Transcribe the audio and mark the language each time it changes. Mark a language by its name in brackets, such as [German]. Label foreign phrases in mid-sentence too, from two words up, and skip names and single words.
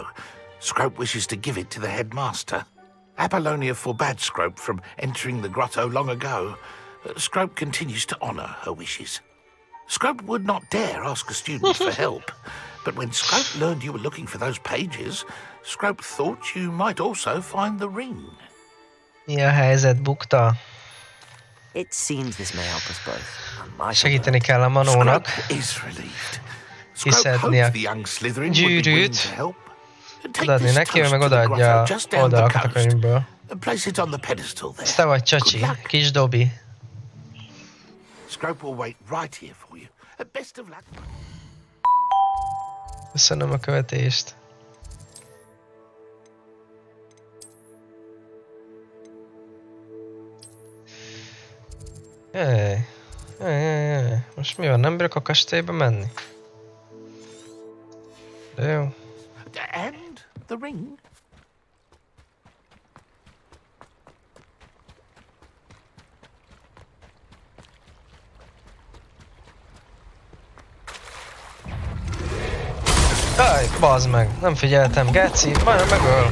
[English] Scrope wishes to give it to the headmaster. Apollonia forbade Scrope from entering the grotto long ago. Scrope continues to honour her wishes. Scrope would not dare ask a student for help, but when Scrope learned you were looking for those pages, Scrope thought you might also find the ring. [Hungarian] Mi a helyzet, bukta? [English] It seems this may help us both. [Hungarian] Segíteni kell a Manónak. Kiszedni a gyűrűt. Odaadni neki, ő meg odaadja oldalakat a könyvből. Ez te vagy, Csacsi, kis Dobby. Köszönöm a követést. Most mi van? Nem bírok a kastélyba menni? De jó. [English] And the ring? [Hungarian] Aj, bazd meg, nem figyeltem, geci, majdnem megöl.